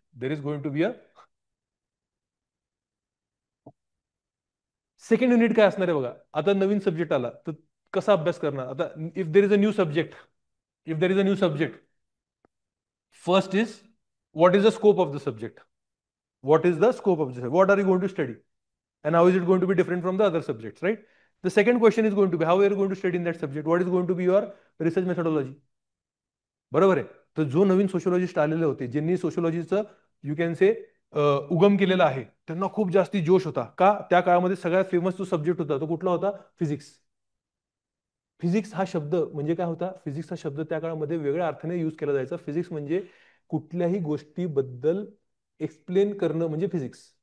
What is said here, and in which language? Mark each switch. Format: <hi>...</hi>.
<en>There is going to be a second unit.</en> <mr>काय असणार आहे बघा, आता नवीन सब्जेक्ट आला तर कसा अभ्यास करणार? आता</mr> <en>If there is a new subject, if there is a new subject, first is what is the scope of the subject? What is the scope of the subject? What are you going to study? And how is it going to be different from the other subjects, right? The second question is going to be how are you going to study in that subject? What is going to be your research methodology?</en> <mr>बरोबर आहे. तर जो नवीन sociologist आलेले होते, ज्यांनी सोशिओलॉजीचं</mr> <en>you can say</en> <mr>उगम केलेला आहे, त्यांना खूप जास्ती जोश होता. का? त्या काळामध्ये सगळ्यात फेमस जो सब्जेक्ट होता तो कुठला होता? फिजिक्स. फिजिक्स हा शब्द म्हणजे काय होता? फिजिक्स हा शब्द त्या काळामध्ये वेगळ्या अर्थाने युज केला जायचा. फिजिक्स म्हणजे कुठल्याही गोष्टीबद्दल एक्सप्लेन करणं म्हणजे फिजिक्स.</mr>